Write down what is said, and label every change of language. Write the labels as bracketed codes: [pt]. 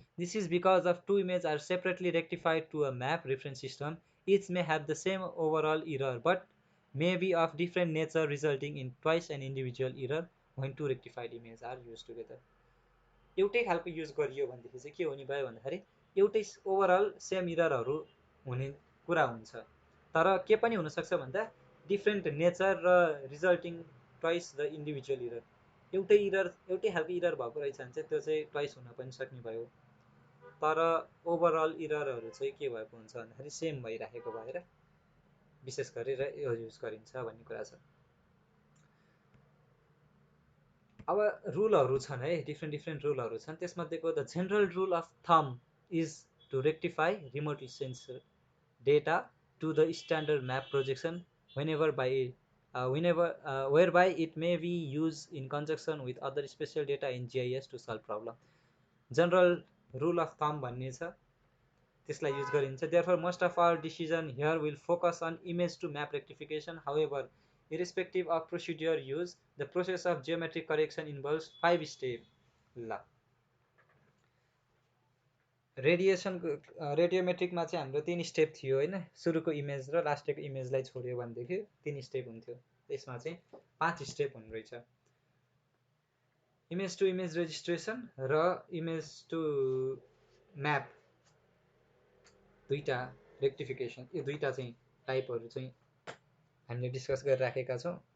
[en] This is because of two images are separately rectified to a map reference system. Each may have the same overall error but may be of different nature resulting in twice an individual error when two rectified images are used together। [ne] एउटै खालको use गरियो भनेदेखि चाहिँ के हुने भयो भन्दाखेरि एउटै ओभरअल सेम इररहरू हुने कुरा हुन्छ, तर के पनि हुनसक्छ भन्दा डिफ्रेन्ट नेचर र [en] Resulting twice the individual error. [ne] एउटै खालको इरर भएको रहेछ भने चाहिँ त्यो चाहिँ ट्वाइस हुन पनि सक्ने भयो, तर ओभरअल इररहरू चाहिँ के भएको हुन्छ भन्दाखेरि सेम भइराखेको भएर विशेष गरेर यो युज गरिन्छ भन्ने कुरा छ। अब रुलहरू छन् है, डिफ्रेन्ट रुलहरू छन्। त्यसमध्येको [en] The general rule of thumb is to rectify remotely sense data to the standard map projection whereby it may be used in conjunction with other special data in GIS to solve problem. [ne] General rule of थम भन्ने छ, त्यसलाई use गरिन्छ। [en] therefore most of our decision here will focus on image to map rectification. however, irrespective of procedure used, the process of geometric correction involves 5 steps. [ne] ल रेडियोमेट्रिकमा चाहिँ हाम्रो 3 step थियो होइन, सुरुको इमेज र लास्टको इमेजलाई छोड्यो भनेदेखि 3 स्टेप हुन्थ्यो, त्यसमा चाहिँ 5 स्टेप हुने रहेछ। इमेज टु इमेज रेजिस्ट्रेसन र इमेज टु म्याप दुईटा रेक्टिफिकेसन, यो दुईटा चाहिँ टाइपहरू चाहिँ हामीले डिस्कस गरिराखेका छौँ।